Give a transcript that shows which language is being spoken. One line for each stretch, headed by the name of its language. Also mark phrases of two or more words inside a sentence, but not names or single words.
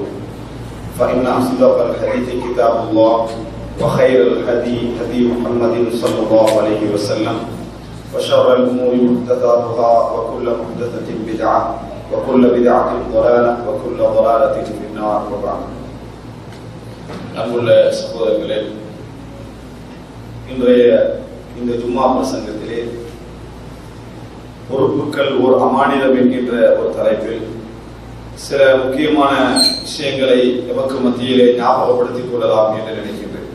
Arabic: فإن أصدق الحديث كتاب الله وخير الهدي هدي محمد صلى الله عليه وسلم وشر الأمور محدثاتها وكل محدثة بدعة وكل بدعة ضلالة وكل ضلالة في النار. وبعد.
Tamil: அன்புள்ள சகோதரர்களே, இன்றைய இந்த ஜும்மா பிரசங்கத்திலே பொறுப்புகள் ஒரு அமானிதம் என்கின்ற ஒரு தலைப்பில் சில முக்கியமான விஷயங்களை எமக்கு மத்தியிலே ஞாபகப்படுத்திக் கொள்ளலாம் என்று நினைக்கின்றேன்.